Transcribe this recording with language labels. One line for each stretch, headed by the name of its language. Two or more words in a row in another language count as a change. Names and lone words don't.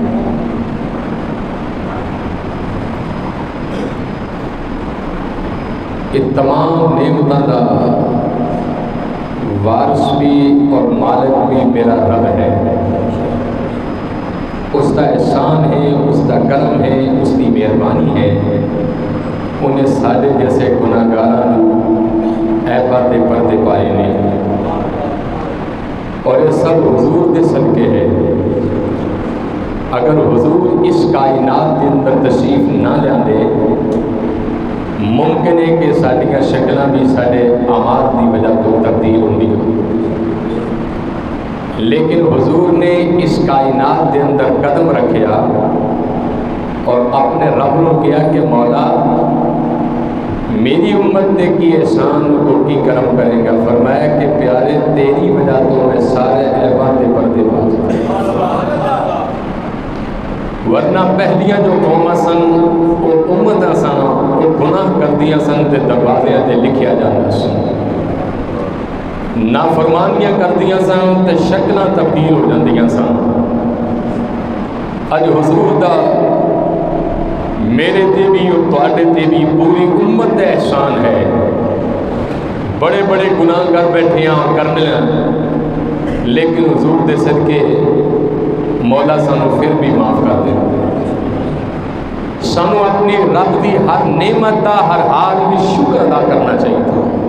Urdu: یہ تمام نعمتوں کا وارث بھی اور مالک بھی میرا رب ہے، اس کا احسان ہے، اس کا کرم ہے، اس کی مہربانی ہے۔
Punjabi: انہیں سارے جیسے گناہگاراں عیباں تے پردے پائے نے، اور یہ سب حضور دے صدقے ہے۔
Urdu: اگر حضور اس کائنات کے اندر تشریف نہ لیاندے، ممکن ہے کہ
Punjabi: ساڈیاں شکلاں
Urdu: بھی سارے اعمال کی وجہ تو
Punjabi: تبدیل ہوندی،
Urdu: لیکن حضور نے اس کائنات کے اندر قدم رکھیا اور اپنے رب کو کہا کہ مولا میری امت تے کی احسان کو کی کرم کرے گا۔
Punjabi: فرمایا کہ پیارے تیری وجہ تو میں سارے عیباں تے پردے پا، ورنہ پہلیاں جو قوماں سن وہ امتاں سن، وہ گناہ کردیاں سن تے دروازیاں تے لکھیا جاتا سن، نافرمانیاں کردیاں سن تے شکلاں تبدیل ہو جاندیاں سن۔ اج حضور دا میرے تے بھی اور تواڈے تے بھی پوری امت کا احسان ہے۔ بڑے بڑے گناہ کر بیٹھے ہیں کرنے، لیکن حضور دے صدقے مولا سانو پھر بھی معاف کر دے۔ سانو اپنی رب دی ہر نعمت دا ہر حال میں شکر ادا کرنا چاہیے تھا۔